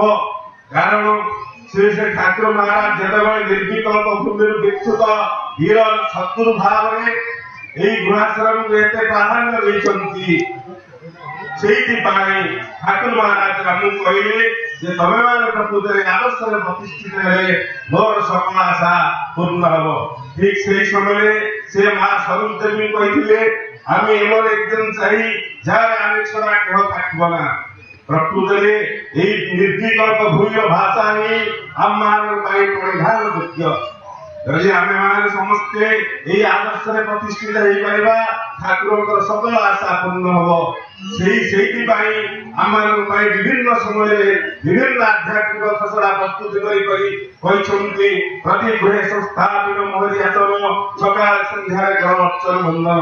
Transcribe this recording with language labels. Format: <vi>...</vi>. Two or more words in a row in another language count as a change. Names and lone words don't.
<or>କାରଣ ଶ୍ରୀ ଶ୍ରୀ ଠାକୁର ମହାରାଜ ଯେତେବେଳେ ନିର୍ବିକଳ୍ପ ଭୂମିରୁ ବିଚ୍ୟୁତ ବୀର ଶତ୍ରୁ ଭାବରେ ଏହି ଗୃହାଶ୍ରମକୁ ଏତେ ପ୍ରାଧାନ୍ୟ ଦେଇଛନ୍ତି, ସେଇଥିପାଇଁ ଠାକୁର ମହାରାଜ ଆମକୁ କହିଲେ ଯେ ତମେମାନେ ପ୍ରକୃତରେ ଆଦର୍ଶରେ ପ୍ରତିଷ୍ଠିତ ହେଲେ ମୋର ସକଳ ଆଶା ପୂର୍ଣ୍ଣ ହବ। ଠିକ୍ ସେହି ସମୟରେ ସେ ମା ସ୍ୱରୂପ ଦେବୀ କହିଥିଲେ, ଆମେ</or> <bn>ଏମন একজন চাই যার আমি ছড়া কেহ থাকব না।</bn> <or>ପ୍ରକୃତରେ ଏହି ନିର୍ବିକଳ୍ପ ଭୂମିର ଭାଷା ହିଁ ଆମମାନଙ୍କ ପାଇଁ ପରିଧାନ ଯୋଗ୍ୟ। ଯଦି ଆମେମାନେ ସମସ୍ତେ ଏହି ଆଦର୍ଶରେ ପ୍ରତିଷ୍ଠିତ ହେଇପାରିବା, ଠାକୁରଙ୍କର ସକଳ ଆଶା ପୂର୍ଣ୍ଣ ହବ। ସେଇଥିପାଇଁ ଆମମାନଙ୍କ ପାଇଁ ବିଭିନ୍ନ ସମୟରେ ବିଭିନ୍ନ ଆଧ୍ୟାତ୍ମିକ ଖସଡ଼ା ପ୍ରସ୍ତୁତ କରି କହିଛନ୍ତି, ପ୍ରତି ଗୃହେ ସଂସ୍ଥାପନ ମୋହରି ଆସନ, ସକାଳ ସନ୍ଧ୍ୟାରେ କର ଅର୍ଚ୍ଚନ ବନ୍ଦନ।</or>